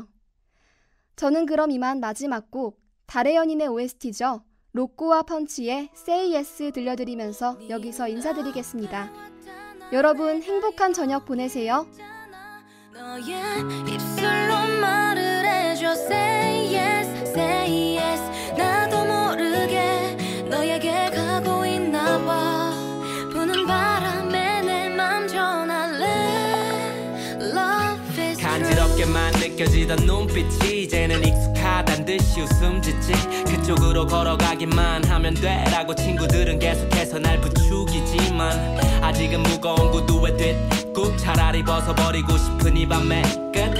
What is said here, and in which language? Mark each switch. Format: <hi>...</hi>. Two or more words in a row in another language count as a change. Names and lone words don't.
<ko>저는 그럼 이만 마지막 곡 달의 연인의 OST죠. 로꼬와 펀치의 Say Yes 들려드리면서 여기서 인사드리겠습니다. 여러분 행복한 저녁 보내세요. 너의 입술로 말을 해줘.</ko> <en>Say yes, say yes.</en> <ko>나도 모르게 너에게 가고 있나 봐. 부는 바람에 내 맘 전할래.</ko> <en>Love is true.</en> <ko>간지럽게만 느껴지던 눈빛이 이제는 익숙하단 듯이 웃음 짓지. 그쪽으로 걸어가기만 하면 돼라고 친구들은 계속해서 날 부추기지만 아직은 무거운 구두에 뒷굽 차라리 벗어버리고 싶은 이 밤의 끝.</ko>